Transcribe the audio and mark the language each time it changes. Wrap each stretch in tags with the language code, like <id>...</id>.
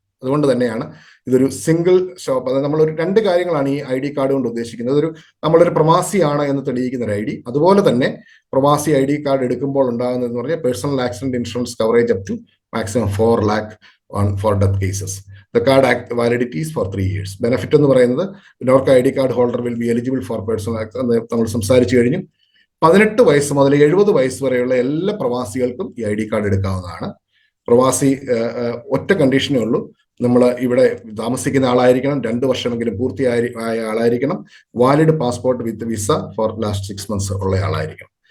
<ml>അതുകൊണ്ട് തന്നെയാണ് ഇതൊരു സിംഗിൾ ഷോപ്പ്. അതായത് നമ്മളൊരു 2 കാര്യങ്ങളാണ് ഈ ഐഡി കാർഡ് കൊണ്ട് ഉദ്ദേശിക്കുന്നത്. നമ്മളൊരു പ്രവാസിയാണ് എന്ന് തെളിയിക്കുന്ന ഒരു ID, അതുപോലെ തന്നെ പ്രവാസി ഐഡി കാർഡ് എടുക്കുമ്പോൾ ഉണ്ടാകുന്നതെന്ന് പറഞ്ഞാൽ personal accident insurance coverage</ml> <en>Up to maximum 4 lakh for death cases. The card validity is for 3 years.</en> <ml>Benefit എന്ന് പറയുന്നത് Norka ID</ml> <en>card holder will be eligible for personal</en> <ml>നമ്മൾ സംസാരിച്ചു കഴിഞ്ഞു. 18 വയസ്സ് മുതൽ 70 വയസ്സ് വരെയുള്ള എല്ലാ പ്രവാസികൾക്കും ഈ ഐഡി കാർഡ് എടുക്കാവുന്നതാണ്. പ്രവാസി ഒറ്റ കണ്ടീഷനേ ഉള്ളൂ, നമ്മൾ ഇവിടെ താമസിക്കുന്ന ആളായിരിക്കണം, 2 വർഷമെങ്കിലും പൂർത്തിയായ ആളായിരിക്കണം,</ml> <en>valid passport with visa for last 6 months</en> <ml>ഉള്ള ആളായിരിക്കണം.</ml>